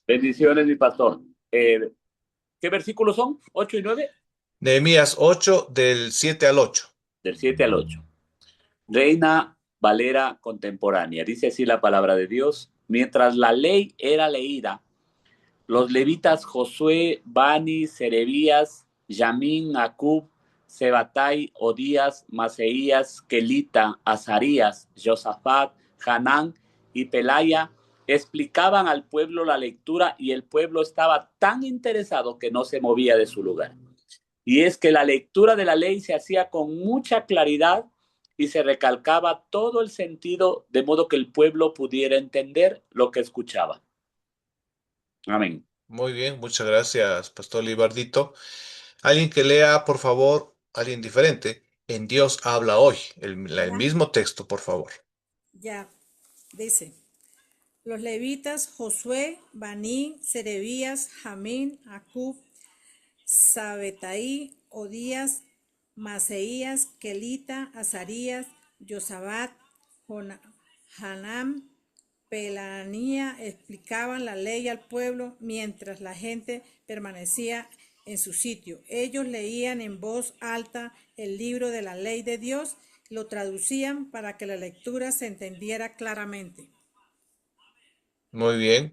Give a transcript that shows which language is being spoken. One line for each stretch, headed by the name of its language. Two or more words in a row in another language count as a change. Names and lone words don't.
Spanish: Bendiciones, mi pastor. ¿Qué versículos son? ¿8 y 9? Nehemías 8 del 7 al 8. Del 7 al 8. Reina Valera contemporánea. Dice así la palabra de Dios. Mientras la ley era leída, los levitas Josué, Bani, Serebías, Yamín, Acub, Sebatai, Odías, Maseías, Kelita, Azarías, Josafat, Hanán y Pelaya explicaban al pueblo la lectura y el pueblo estaba tan interesado que no se movía de su lugar. Y es que la lectura de la ley se hacía con mucha claridad y se recalcaba todo el sentido de modo que el pueblo pudiera entender lo que escuchaba. Amén. Muy bien, muchas gracias, Pastor Libardito. Alguien que lea, por favor, alguien diferente. En Dios habla hoy. El Ya, mismo texto, por favor. ya, dice, los levitas Josué, Baní, Serebías, Jamín, Acub, Sabetaí, Odías, Maseías, Kelita, Azarías, Yosabat, Hanam, Pelanía explicaban la ley al pueblo mientras la gente permanecía en su sitio. Ellos leían en voz alta el libro de la ley de Dios, lo traducían para que la lectura se entendiera claramente. Muy bien.